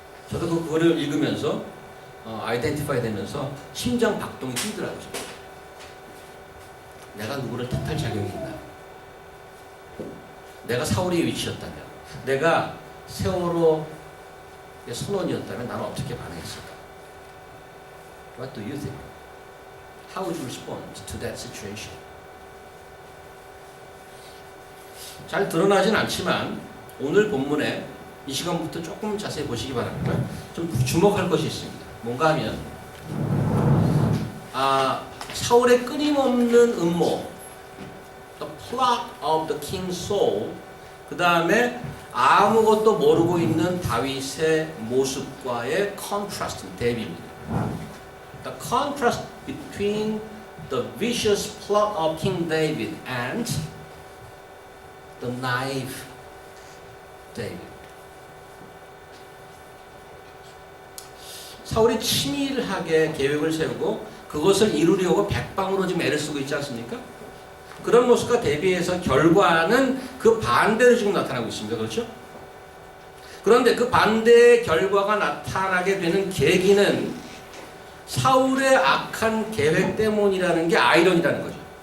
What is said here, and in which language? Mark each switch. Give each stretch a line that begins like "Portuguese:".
Korean: 저도 그 글을 읽으면서 아이덴티파이 되면서 심장 박동이 뛰더라고요. 내가 누구를 탓할 자격이 있나? 내가 사울의 위치였다면, 내가 세월호의 선원이었다면 나는 어떻게 반응했을까?
English: What do you think? How would you respond to that situation?
Korean: 잘 드러나진 않지만 오늘 본문에 이 시간부터 조금 자세히 보시기 바랍니다. 좀 주목할 것이 있습니다. 뭔가 하면 사울의 끊임없는 음모,
English: the plot of the king's soul,
Korean: 그 다음에 아무것도 모르고 있는 다윗의 모습과의 contrast, 대비입니다.
English: The contrast between the vicious plot of King David and the naive David.
Korean: 사울이 치밀하게 계획을 세우고 그것을 이루려고 백방으로 지금 애를 쓰고 있지 않습니까? 그런 모습과 대비해서 결과는 그 반대로 지금 나타나고 있습니다. 그렇죠? 그런데 그 반대의 결과가 나타나게 되는 계기는 사울의 악한 계획 때문이라는 게 아이러니라는 거죠.